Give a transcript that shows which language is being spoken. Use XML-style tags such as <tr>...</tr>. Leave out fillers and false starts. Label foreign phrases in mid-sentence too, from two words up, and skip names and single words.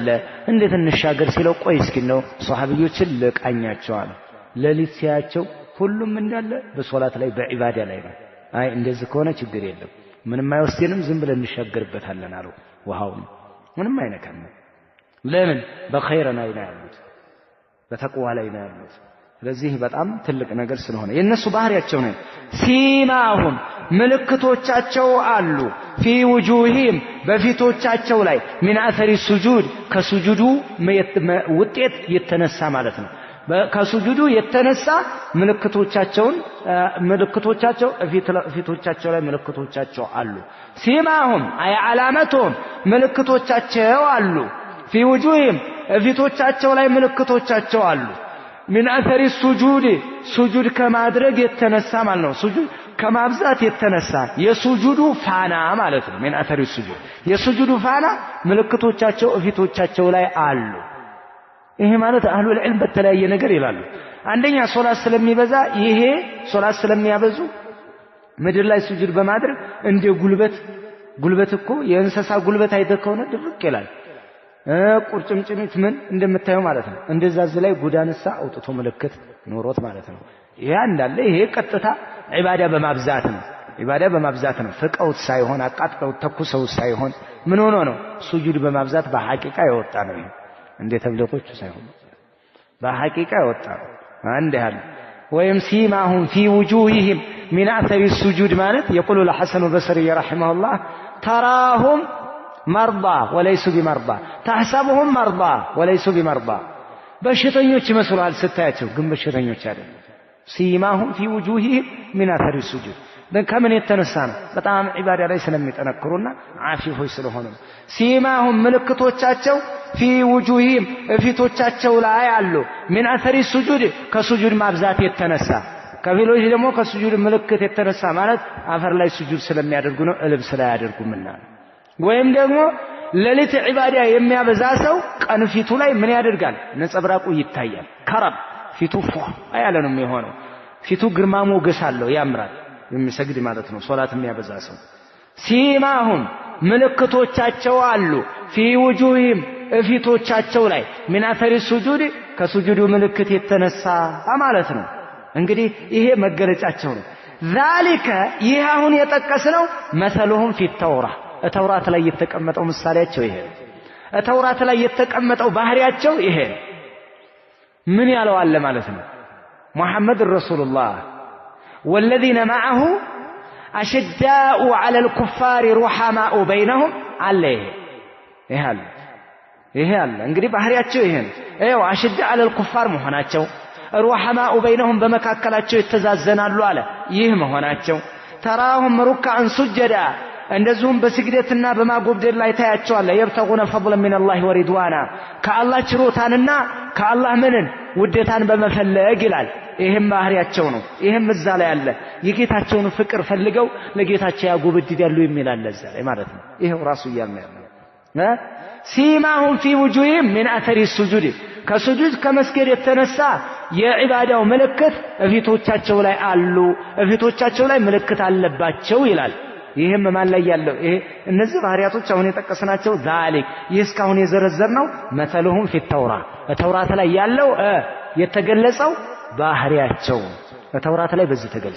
<am>እንዴት እንሻገር ሲለው ቆይ እስኪ ነው ሷሃቢዮችን ለቃኛቸዋል ለሊት ሲያቸው ሁሉም እንዳለ በሶላት ላይ በዒባዳ ላይ ነው አይ እንደዚህ ከሆነ ችግር የለም ምንም አይወስደንም ዝም ብለን እንሻገርበታለን አሉ ውሃው ምንም አይነካም ለምን በኸይር ላይ ነው ያሉት በተቅዋ ላይ ነው ያሉት ስለዚህ በጣም ትልቅ ነገር ስለሆነ የነሱ ባህሪያቸው ነው ሲማሁም ምልክቶቻቸው አሉ</am> <ar>في وجوههم</ar> <am>በፊቶቻቸው ላይ</am> <ar>من اثر السجود</ar> <am>ከሱጁዱ ውጤት የተነሳ ማለት ነው ከሱጁዱ የተነሳ ምልክቶቻቸው ፊቶቻቸው ላይ ምልክቶቻቸው አሉ ሲማሁም አይ ዓላመቱም ምልክቶቻቸው አሉ</am> <ar>في وجوههم</ar> <am>ፊቶቻቸው ላይ ምልክቶቻቸው አሉ</am> <ar>من اثر السجود</ar> <am>سجود ከማድረግ የተነሳ ማለት ነው سجود ከማብዛት የተነሳ የሱጁዱ ፋና ማለት ነው</am> <ar>من اثر السجود</ar> <am>የሱጁዱ ፋና ምልክቶቻቸው ፊቶቻቸው ላይ አሉ ይሄ ማለት</am> <ar>أهل العلم</ar> <am>በተለያየ ነገር ይላሉ አንደኛ ሶላት ስለሚበዛ ይሄ ሶላት ስለሚያበዙ ምድር ላይ ሱጁድ በማድረግ እንደ ጉልበት እኮ የእንስሳ ጉልበት አይደከውነ ድርቅ ይላል ቁርጭምጭሚት ምን እንደምታየው ማለት ነው እንደዛ ላይ ጉዳንሳ አውጥቶ ምልክት ኖሮት ማለት ነው ይሄ እንዳለ ይሄ ቀጥታ ዒባዳ በማብዛት ነው ፍቀውት ሳይሆን አቃጥለው ተኩሰው ሳይሆን ምን ሆኖ ነው ሱጁድ በማብዛት በሐቂቃ የወጣ ነው ይሄ እንደ ተብለቆቹ ሳይሆን በሐቂቃ የወጣ ነው አንድ ያህል ወይም ሲማሁም</am> <ar>في وجوههم من اثر السجود ማለት يقول الحسن البصري رحمه الله تراهم مرضى وليسوا بمرضى تحسبهم مرضى وليسوا بمرضى</ar> <am>በሽተኞች ይመስላል ስታያቸው ግን በሽተኞች አይደለም ሲማሁም</am> <ar>في وجوههم من اثر السجود</ar> <am>ከምን የተነሳ ነው በጣም ዒባዳ ላይ ስለሚጠነክሩና ዓፊፎች ስለሆኑ ሲማሁም ምልክቶቻቸው</am> <ar>في وجوههم</ar> <am>ፊቶቻቸው ላይ አሉ</am> <ar>من اثر السجود</ar> <am>ከሱጁድ ማብዛት የተነሳ ከፊሎች ደግሞ ከሱጁድ ምልክት የተነሳ ማለት አፈር ላይ ሱጁድ ስለሚያደርጉ ነው ልብስ ላይ ያደርጉምና ወይም ደግሞ ለሊት ዒባዳ የሚያበዛ ሰው ቀን ፊቱ ላይ ምን ያደርጋል ነጸብራቁ ይታያል ከረብ ፊቱ አያለ ነው የሚሆነው ፊቱ ግርማ ሞገስ አለው ያምራል የሚሰግድ ማለት ነው ሶላት የሚያበዛ ሰው ሲማሁም ምልክቶቻቸው አሉ</am> <ar>في وجوههم</ar> <am>ፊቶቻቸው ላይ</am> <ar>من اثر السجود</ar> <am>ከሱጁዱ ምልክት የተነሳ ማለት ነው እንግዲህ ይሄ መገለጫቸው ነው ذلك ይሄ አሁን የጠቀስነው</am> <ar>مثلهم في التوراة</ar> <am>ተውራት ላይ የተቀመጠው ምሳሌያቸው ይሄ ተውራት ላይ የተቀመጠው ባህሪያቸው ይሄ ምን ያለው አለ ማለት ነው</am> <ar>محمد رسول الله والذين معه أشداء على الكفار رحماء بينهم عليه</ar> <am>ይሄ አለ እንግዲህ ባህሪያቸው ይሄ ነው አይው አሽድ</am> <ar>على الكفار</ar> <am>መሆናቸው</am> <ar>رحماء بينهم</ar> <am>በመካከላቸው የተዛዘናሉ አለ ይህ መሆናቸው</am> <ar>تراهم ركعا</ar> <am>سجدا እንደዚሁም በስግደትና በማጎብደል ላይ ታያቸዋለህ</am> <ar>يبتغون فضلا من الله ورضوانا</ar> <am>ከአላህ ችሮታንና ከአላህ ምንን ውዴታን በመፈለግ ይላል ይሄም ባህሪያቸው ነው ይሄም እዛ ላይ አለ የጌታቸውን ፍቅር ፈልገው ለጌታቸው ያጎብድዳሉ የሚል አለ እዛ ላይ ማለት ነው ይሄው ራሱ ያለው ሲማሁም</am> <ar>في وجوههم من أثر سجود</ar> <am>ከሱጁድ ከመስገድ የተነሳ የዒባዳው ምልክት እፊቶቻቸው ላይ አሉ እፊቶቻቸው ላይ ምልክት አለባቸው ይላል። ይሄም ማን ላይ ያለው ይሄ እነዚህ ባህሪያቶች አሁን የጠቀስናቸው ዛሊክ ይህ እስካሁን የዘረዘርነው</am> <ar>مثلهم في توراة</ar> <am>ላይ ያለው የተገለጸው ባህሪያቸው ተውራት ላይ በዚህ</am>